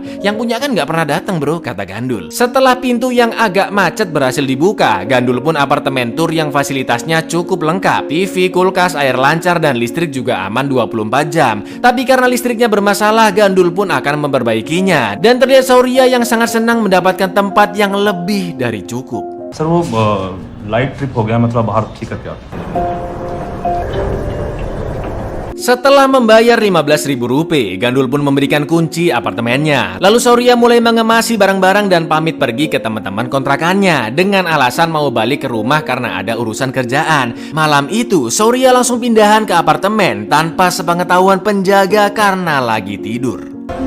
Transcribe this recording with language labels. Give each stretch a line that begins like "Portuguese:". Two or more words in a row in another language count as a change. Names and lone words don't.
Indonesian: Yang punya kan nggak pernah datang bro, kata Gandul. Setelah pintu yang agak macet berhasil dibuka, Gandul pun apartemen tur yang fasilitasnya cukup lengkap. TV, kulkas, air lancar, dan listrik juga aman 24 jam. Tapi karena listriknya bermasalah, Gandul pun akan memperbaikinya. Dan terlihat Sauria yang sangat senang mendapatkan tempat yang lebih dari cukup.
Hindi: सर वो
English: light trip
Hindi: हो गया मैं थोड़ा बाहर ठीक करके आता हूँ.
Indonesian: Setelah membayar 15.000 rupiah, Gandul pun memberikan kunci apartemennya. Lalu Sauria mulai mengemasi barang-barang dan pamit pergi ke teman-teman kontrakannya dengan alasan mau balik ke rumah karena ada urusan kerjaan. Malam itu, Sauria langsung pindahan ke apartemen tanpa sepengetahuan penjaga karena lagi tidur.